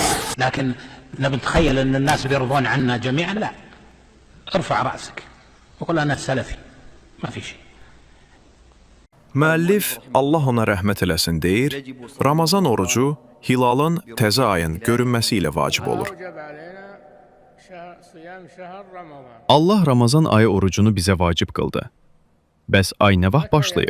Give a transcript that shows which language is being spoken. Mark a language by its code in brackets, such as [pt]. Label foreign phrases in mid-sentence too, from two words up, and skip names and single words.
[ar] لكن نتخيل أن الناس بيرضون عنا جميعا، لا. ارفع رأسك وقل أنا سلفي، ما في شيء. [az] Müəllif Allah ona rəhmət eləsin deyir, Ramazan orucu hilalın təzə ayın görünməsi ilə vacib olur. Allah Ramazan ayı orucunu bizə vacib qıldı. Bəs ay nə vaxt başlayır?